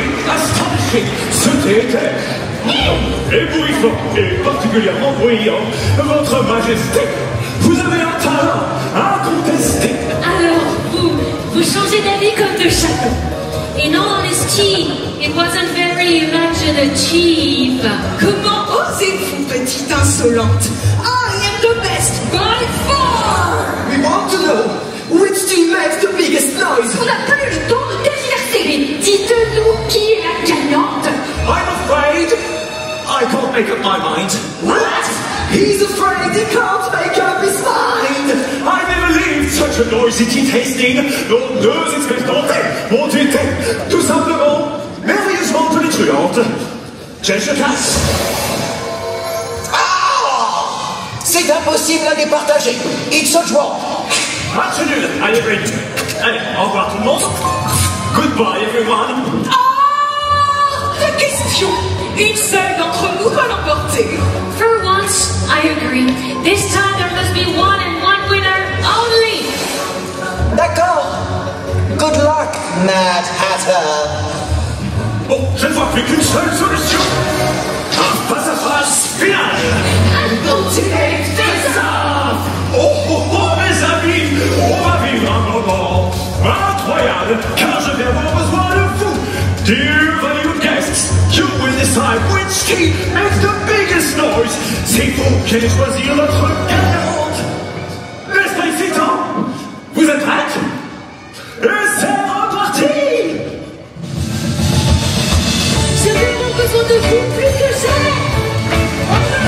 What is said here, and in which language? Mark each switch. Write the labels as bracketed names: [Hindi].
[English] astonishing, [French] c'était éblouissant et particulièrement bruyant. Votre Majesté, vous avez un talent incontesté. Alors, vous changez d'avis comme de château. [English] In all honesty, it wasn't very imaginative. [French] Comment osez-vous, petite insolente? [English] I am the best by far! We want to know which team makes the biggest noise. [French] On n'a pas eu le temps de tergiverser. Mais dites-nous qui est la gagnante. [English] I'm afraid I can't make up my mind. What? He's afraid he can't make up his mind. I never lived such a noisy tea tasting. [French] Nos deux expectantes ont été tout simplement merveilleusement tonitruantes. Je casse. C'est impossible à départager. [English] It's a draw. [French] Match nul. Allez, Brent. Allez, au revoir tout le monde. [English] Goodbye, everyone. [French] La question! Une seule d'entre nous va l'emporter. [English] For once, I agree. This time there must be one and one winner only. [French] D'accord. [English] Good luck, Mad Hatter. [French] Bon, je ne vois plus qu'une seule solution. Un face-à-face final. [English] I'm going to take this off. [French] Oh, mes amis, on va vivre un moment incroyable, car je vais avoir besoin de vous. [English] Dear valued guests, you will decide which team makes the biggest noise. [French] C'est vous qui allez choisir notre gagnante. N'est-ce pas excitant? Vous êtes prêtes? Et c'est reparti! J'ai vraiment besoin de vous plus que jamais.